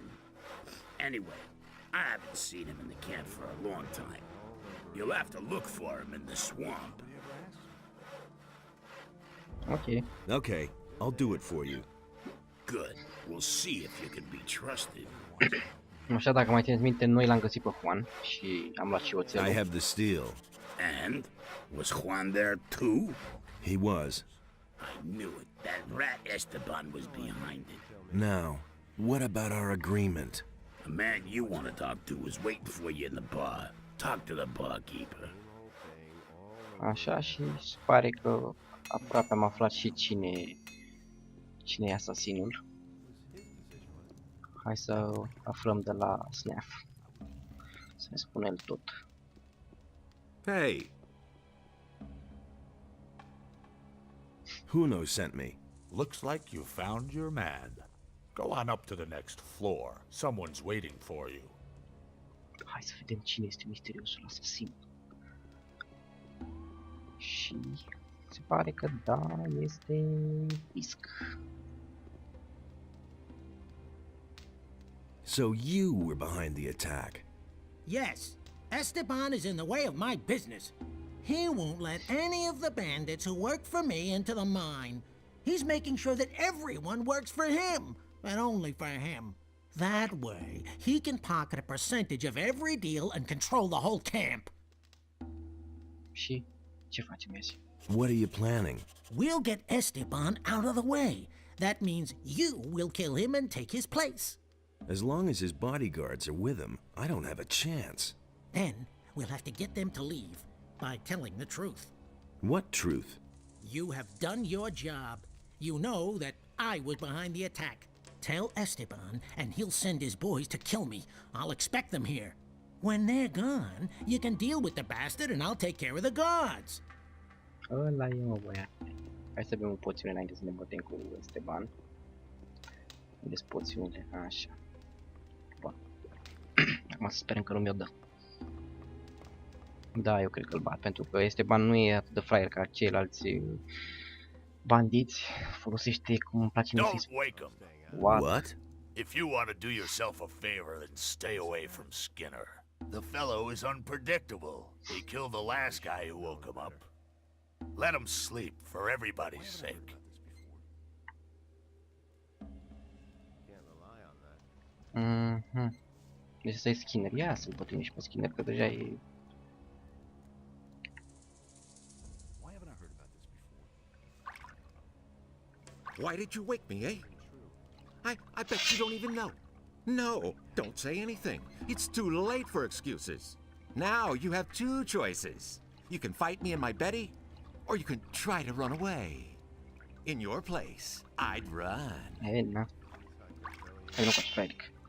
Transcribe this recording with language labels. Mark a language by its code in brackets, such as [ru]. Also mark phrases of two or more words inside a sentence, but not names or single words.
[en] Anyway, I haven't seen him in the camp for a long time. You'll have to look for him in the swamp. Ok. Okay, I'll do it for you. Good. We'll see if you can be trusted. [ro] Așa, dacă mai țineți minte, noi l-am găsit pe Juan și am luat și oțelul. [en] I have the steel. And? Was Juan there too? He was. I knew it. That rat Esteban was behind it. Now, what about our agreement? The man you want to talk to is waiting for you in the bar. Talk to the barkeeper. [ro] Așa, și se pare că aproape am aflat și cine e asasinul. Hai să aflăm de la Snaff. Să ne spună el tot. [en] Hey! Huno sent me. Looks like you found your man. Go on up to the next floor. Someone's waiting for you. [ro] Hai să vedem cine este misteriosul asasin. Și se pare că da, este Fisk. [en] So you were behind the attack. Yes, Esteban is in the way of my business. He won't let any of the bandits who work for me into the mine. He's making sure that everyone works for him, and only for him. That way, he can pocket a percentage of every deal and control the whole camp. [ro] Și ce facem azi? [en] What are you planning? We'll get Esteban out of the way. That means you will kill him and take his place. As long as his bodyguards are with him, I don't have a chance. Then we'll have to get them to leave by telling the truth. What truth? You have done your job. You know that I was behind the attack. Tell Esteban, and he'll send his boys to kill me. I'll expect them here. When they're gone, you can deal with the bastard and I'll take care of the guards. [ro] Ăla e, mă, băiat. Hai să bem o poțiune înainte să ne bătem cu Esteban. Unde-s poțiunile? Așa. Bun. Acum să sperăm că nu mi-o dă. Da, eu cred că îl bat, pentru că Esteban nu e atât de fraier ca ceilalți bandiți. Folosește cum îmi place mie să-i [en] Don't wake him. What? If you want to do yourself a favor, then stay away from Skinner. The fellow is unpredictable. He killed the last guy who woke him up. Let him sleep, for everybody's sake. [ro] Deci să-i Skinner. Ia să-l bătăm și pe Skinner, că deja e... [en] Why did you wake me, eh? I bet you don't even know. No, don't say anything. It's too late for excuses. Now you have two choices. You can fight me and my Betty, or you can try to run away. In your place, I'd run. [ro] E, na. Hai, nu faci fraieric.